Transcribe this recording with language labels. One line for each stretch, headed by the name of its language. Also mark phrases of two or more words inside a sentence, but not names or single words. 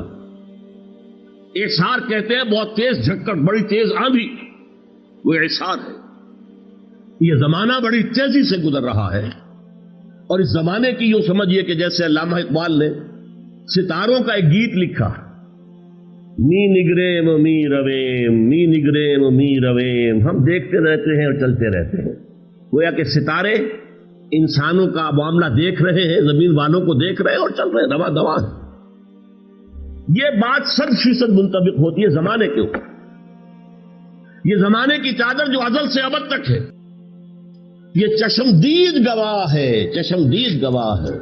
Urdu: اعصار کہتے ہیں بہت تیز جھکڑ، بڑی تیز آندھی، وہ اعصار ہے. یہ زمانہ بڑی تیزی سے گزر رہا ہے. اور اس زمانے کی یوں سمجھیے کہ جیسے علامہ اقبال نے ستاروں کا ایک گیت لکھا،
Persian: می نگریم می رویم می نگریم می رویم،
Urdu: ہم دیکھتے رہتے ہیں اور چلتے رہتے ہیں. گویا کہ ستارے انسانوں کا معاملہ دیکھ رہے ہیں، زمین والوں کو دیکھ رہے ہیں اور چل رہے ہیں رواں دواں. یہ بات 100% منطبق ہوتی ہے زمانے کے اوپر. یہ زمانے کی چادر جو ازل سے ابد تک ہے، یہ چشمدید گواہ ہے، چشمدید گواہ ہے.